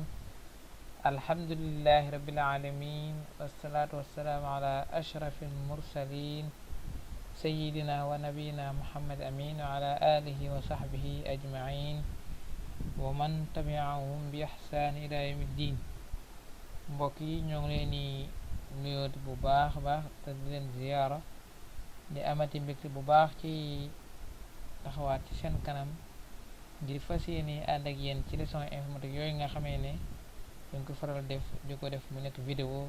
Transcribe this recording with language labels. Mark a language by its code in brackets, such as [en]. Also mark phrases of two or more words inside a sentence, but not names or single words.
[ar] الحمد لله رب العالمين، والصلاة والسلام على أشرف المرسلين سيدنا ونبينا محمد أمين وعلى آله وصحبه أجمعين ومن تبعهم بإحسان إلى يوم الدين. [wo] mbokk yi ñoo ngi leen di nuyooti bu baax a baax te di leen ziyaara di amati mbégte bu baax ci taxawaat ci seen kanam ngir fas yéene ànd ak yéen ci [fr] leçon informatique [wo] yooyu nga xamee ne dañ ko faral di ko def mu nekk vidéo